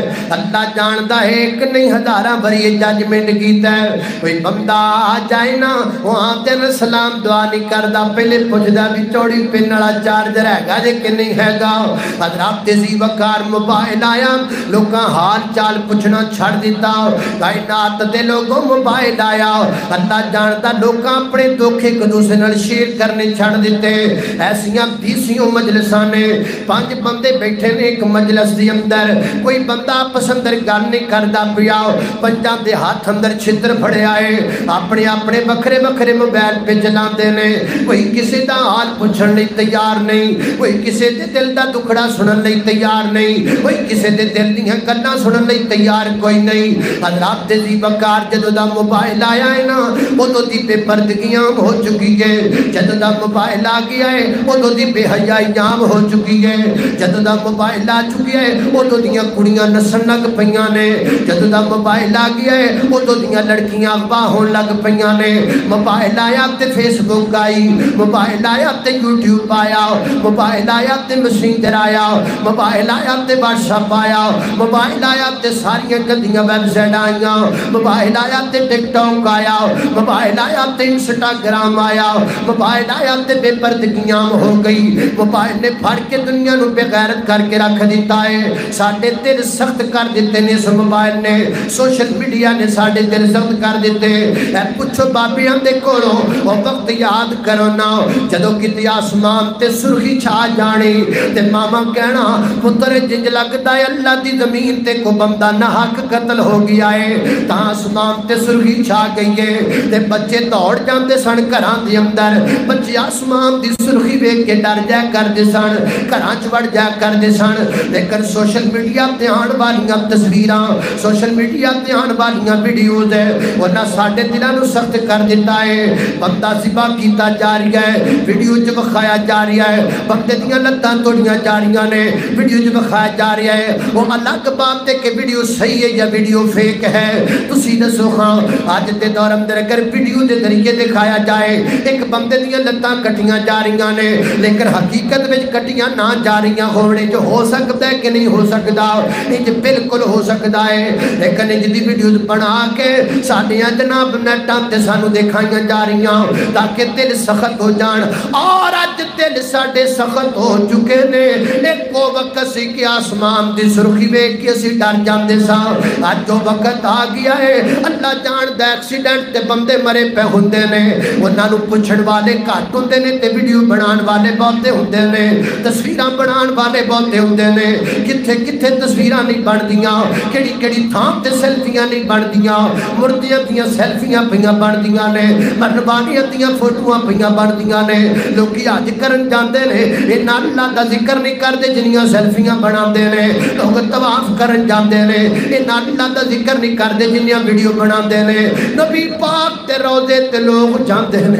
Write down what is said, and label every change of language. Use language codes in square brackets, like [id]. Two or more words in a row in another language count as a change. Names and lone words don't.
[pa] اللہ جاندا ہے ایک نہیں ہزاراں بری ججمنٹ کیتا ہے، کوئی بندہ آ جائے نا وہاں تے سلام دعا نہیں کردا، پہلے پوچھدا بھی چوڑی پن والا چارجر ہے گا جے کہ نہیں ہے گا۔ حضرات تیزی وقار موبائل آیا، لوکاں حال چال پوچھنا چھڑ دیتا، کائنات دے لوگوں موبائل آیا، اللہ جاندا لوکاں اپنے دکھ ایک دوسرے نال شیئر کرنے چھڑ دیتے۔ ایسیاں بیسیوں مجلساں نے، 5 بندے بیٹھے نے ایک مجلس دی اندر، کوئی بندہ آپس اندر گل نہیں کردا پیا، 5 دے ہاتھ اندر چھتر پھڑے آئے، اپنے اپنے بکھرے بکھرے موبائل پہ چلاندے نے، کوئی کسی دا حال پوچھن لئی تیار نہیں، کوئی کسی دے دل دا دکھڑا سنن لئی تیار نہیں، کوئی کسی دے دل دیاں گلاں سنن لئی تیار کوئی نہیں۔ حضرات دی وقار جدوں دا موبائل آیا ہے نا اودوں دی بے پردگیاں ہو چکی ہے، جدوں دا موبائل آ گیا ہے اودوں دی بے حیائی عام ہو چکی ہے، جدوں دا موبائل آ چکی ہے اودوں دیاں کڑیاں نسن لگ پیاں نے، جدوں دا موبائل آ گیا ہے اودوں دیاں لڑکیاں اغوا ہون لگ پیاں نے۔ موبائل آیا تے فیس بک آئی، موبائل آیا تے یوٹیوب آیا، موبائل آیا تے میسنجر آیا، موبائل آیا تے واٹس ایپ آیا، موبائل آیا تے ساریاں گندیاں [en] website [pa] آئیاں، موبائل آیا تے ٹک ٹاک آیا، موبائل آیا تے انسٹاگرام آیا، موبائل آیا تے بے پردگیاں ہو گئی۔ موبائل نے پھڑ کے دنیا نو بے غیرت کر کے رکھ دیتا ہے، ساڈے دل سخت کر دیتے نے اس موبائل نے، [en] social media [pa] نے ساڈے دل سخت کر دیتے۔ اے پوچھو بابیاں دے کولوں او وقت یاد کرو نا جدوں کتے آسمان تے سرخی چھا جانی تے ماما کہنا پتر جنج لگدا ہے اللہ دی زمین تے کو بندہ ناحق قتل ہو گیا ہے، تاں آسمان تے سرخی چھا گئی ہے تے بچے دوڑ جاندے سن گھراں دے اندر، بچے آسمان دی سرخی ویکھ کے ڈر جایا کردے سن، گھراں چ وڑ جایا کردے سن۔ لیکن [en] social media [pa] تے آن والیاں تصویراں، [en] social media [pa] تے آن والیاں ویڈیوز ہے انہاں ساڈے دلاں نو سخت کر دیتا ہے۔ بندہ ذبح کیتا جا رہا ہے، ویڈیو چ وکھایا جا رہا ہے، بندے دیاں لتاں توڑیاں جا رہیاں نے، ویڈیو چ وکھایا جا رہا ہے۔ [ur] وہ الگ بات ہے کہ ویڈیو صحیح ہے یا ویڈیو فیک ہے، [pa] تسی دسو ہاں اج دے دور اندر اگر ویڈیو دے ذریعے دکھایا جائے ایک بندے دیاں لتاں کٹیاں جا رہیاں نے لیکن حقیقت وچ کٹیاں نہ جا رہیاں ہونے جو ہو سکتا ہے کہ نہیں ہو سکتا، انج بالکل ہو سکتا ہے، لیکن انج دی ویڈیوز بنا کے ساڈیاں جناب نیٹاں تے سانو دکھائیاں جا رہیاں تاکہ دل سخت ہو جان، اور اج دل ساڈے سخت ہو چکے نے۔ ایک وہ وقت سی کہ آسمان دی سرخی ویکھ کے اسی ڈر جاندے ساں، اج وہ وقت آ گیا ہے اللہ جاندا ایکسیڈنٹ تے بندے مرے پہ ہوندے نے، انہاں نو پوچھن والے گھٹ ہوندے نے تے ویڈیو بنان والے بہتے ہوندے نے، تصویراں بنان والے بہتے ہوندے نے، کتھے کتھے تصویراں نہیں بندیاں، کیڑی کیڑی تھاں تے سیلفیاں نہیں بندیاں، مردیاں دیاں سیلفیاں پیاں بندیاں نے، مرنوانیاں دیاں فوٹواں پیاں بندیاں نے، لوکی حج کرن جاندے نے انہاں اللہ دا ذکر نہیں کردے جنیاں سیلفیاں بناندے نے، لوگ طواف کرن جاندے نے انہاں اللہ دا ذکر نہیں کردے جنیاں ویڈیو بناندے نے، نبی پاک تے روزے تے لوگ جاندے نے۔